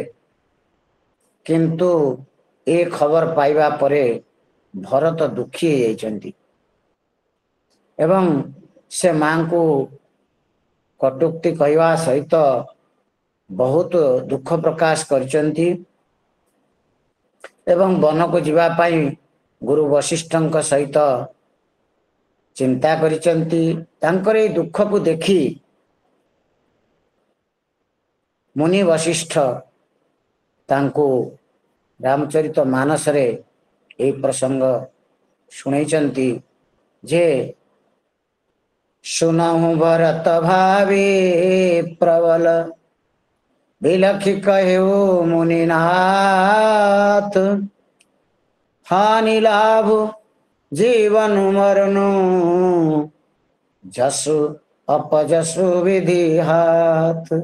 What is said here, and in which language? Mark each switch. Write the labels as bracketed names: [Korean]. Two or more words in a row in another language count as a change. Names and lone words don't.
[Odia] କିନ୍ତୁ ଏ ଖବର ପାଇବା ପରେ ଭରତ ଦୁଃଖୀ ହେଇଯାଇଛନ୍ତି ଏବଂ ସେ ମାଙ୍କୁ କଟୁକ୍ତି କହିବା ସହିତ ବହୁତ ଦୁଃଖ ପ୍ରକାଶ କରିଛନ୍ତି ଏବଂ ବନକୁ ଯିବା ପାଇଁ ଗୁରୁ ବଶିଷ୍ଠଙ୍କ ସହିତ ଚିନ୍ତା କରିଛନ୍ତି। ତାଙ୍କର এই ଦୁଃଖକୁ ଦେଖି ମୁନି ବଶିଷ୍ଠ ତାଙ୍କୁ ରାମଚରିତ ମାନସରେ ଏହି ପ୍ରସଙ୍ଗ ଶୁଣେଇଛନ୍ତି ଯେ [Awadhi] सुनहु भरत भावी प्रबल बिलखि कहु मुनिनाथ हानि लाभ जीवन मरनु जसु अपजसु विधि हाथ।